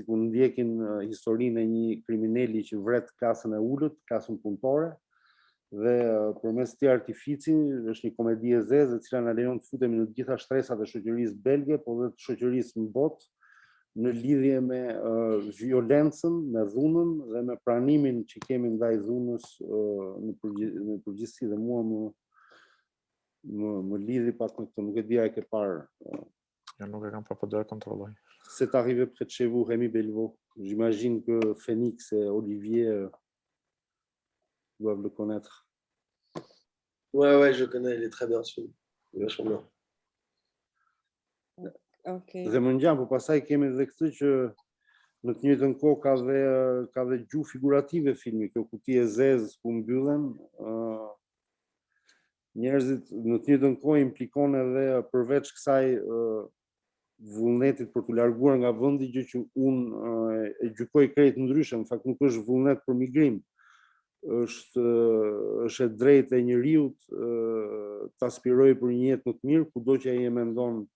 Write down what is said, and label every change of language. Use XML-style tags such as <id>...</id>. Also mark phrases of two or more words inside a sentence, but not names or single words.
<sq>ku ndjekin historinë e një kriminali që vret klasën e ulët, klasën punëtore, dhe përmes këtij artifici është një komedi e zezë e cila na lejon të futemi në të gjitha shtresat e shoqërisë belge, por edhe të shoqërisë në botë, në lidhje me violencën, me dhunën dhe me pranimin që kemi ndaj dhunës në përgjithësi, dhe mua më lidhi pak me këtë, nuk e dia e ke parë. Ja, nuk e kam pa, po do e kontrolloj.</sq> <fr>C'est arrivé près de chez vous, Rémi Belvaux. J'imagine que Phoenix et Olivier doivent le connaître. Ouais, je connais, il est très bien celui. Il est vachement bien.</fr> <sq>Dhe më ngjan, po pastaj kemi edhe këtë që në të njëjtën kohë ka dhe gjuhë figurative filmi, kjo kuti e zezë ku mbyllen, njerëzit në të njëjtën kohë implikon edhe përveç kësaj vullnetit për të larguar nga vendi, gjë që unë e gjykoj krejt ndryshe, në fakt nuk është vullnet për migrim, është e drejtë e njeriut të aspirojë për një jetë më të mirë kudo që ai e mendon</sq>